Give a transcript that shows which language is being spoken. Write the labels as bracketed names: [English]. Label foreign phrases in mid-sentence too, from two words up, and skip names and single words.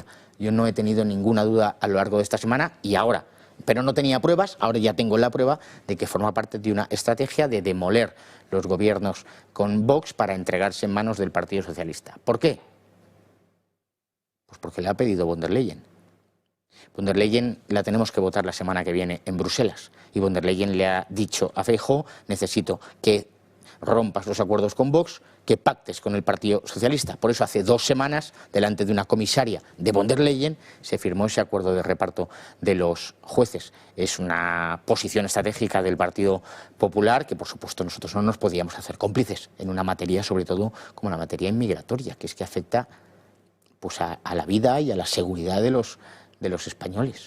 [Spanish] Yo no he tenido ninguna duda a lo largo de esta semana y ahora, pero no tenía pruebas, ahora ya tengo la prueba de que forma parte de una estrategia de demoler los gobiernos con Vox para entregarse en manos del Partido Socialista. ¿Por qué? Pues porque le ha pedido von der Leyen. Von der Leyen la tenemos que votar la semana que viene en Bruselas y von der Leyen le ha dicho a Feijóo, necesito que rompas los acuerdos con Vox, que pactes con el Partido Socialista. Por eso hace 2 semanas, delante de una comisaria de von der Leyen, se firmó ese acuerdo de reparto de los jueces. Es una posición estratégica del Partido Popular que, por supuesto, nosotros no nos podíamos hacer cómplices en una materia, sobre todo como la materia inmigratoria, que es que afecta pues, a la vida y a la seguridad de los españoles.